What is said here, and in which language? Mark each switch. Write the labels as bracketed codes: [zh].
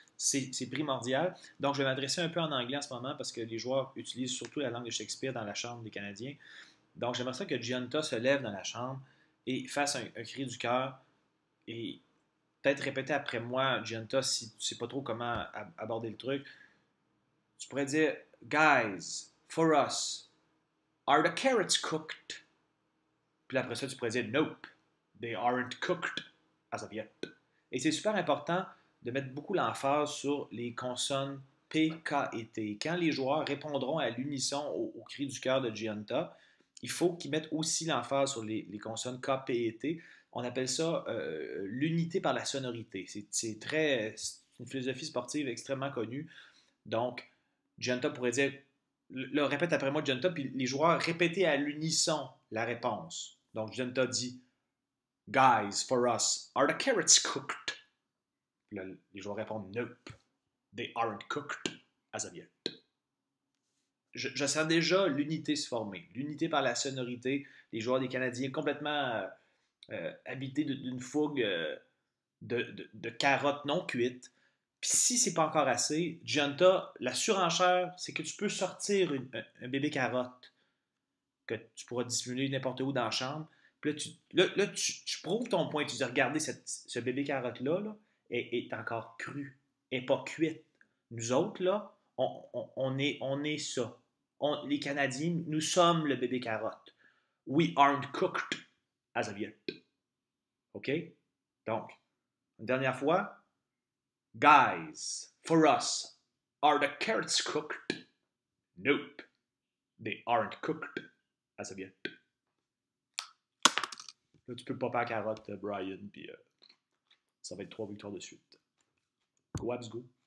[fr] C'est primordial. Donc, je vais m'adresser un peu en anglais en ce moment parce que les joueurs utilisent surtout la langue de Shakespeare dans la chambre des Canadiens. Donc, j'aimerais ça que Gianta se lève dans la chambre et fasse un cri du cœur et peut-être répéter après moi, Gianta, si tu ne sais pas trop comment aborder le truc. Tu pourrais dire, [en] Guys, for us, are the carrots cooked? [fr] Puis après ça, tu pourrais dire [en] Nope, they aren't cooked as of yet. [fr] Et c'est super important de mettre beaucoup l'emphase sur les consonnes P, K et T. Quand les joueurs répondront à l'unisson au cri du cœur de Gianta, il faut qu'ils mettent aussi l'emphase sur les consonnes K, P et T. On appelle ça l'unité par la sonorité. C'est une philosophie sportive extrêmement connue. Donc, Gianta pourrait dire, là, répète après moi, Gianta, puis les joueurs répétez à l'unisson la réponse. Donc, Gianta dit, [en] Guys, for us, are the carrots cooked? [fr] Puis là, les joueurs répondent, [en] Nope, they aren't cooked as of yet. [fr] Je sens déjà l'unité se former. L'unité par la sonorité. Les joueurs des Canadiens complètement habités d'une fougue de carottes non cuites. Puis si c'est pas encore assez, Gianta, la surenchère, c'est que tu peux sortir un bébé carotte que tu pourras dissimuler n'importe où dans la chambre. Puis là, tu prouves ton point. Tu dis, regardez, ce bébé carotte-là là, est encore cru, n'est pas cuite. Nous autres, là, on est ça. Les Canadiens, nous sommes le bébé carotte. [en] We aren't cooked as of yet. OK? [fr] Donc, une dernière fois. [en] Guys, for us, are the carrots cooked? Nope, they aren't cooked as of yet. [fr] Là, tu peux pas faire carotte, Brian, puis ça va être trois victoires de suite. [en] Go Abs, go!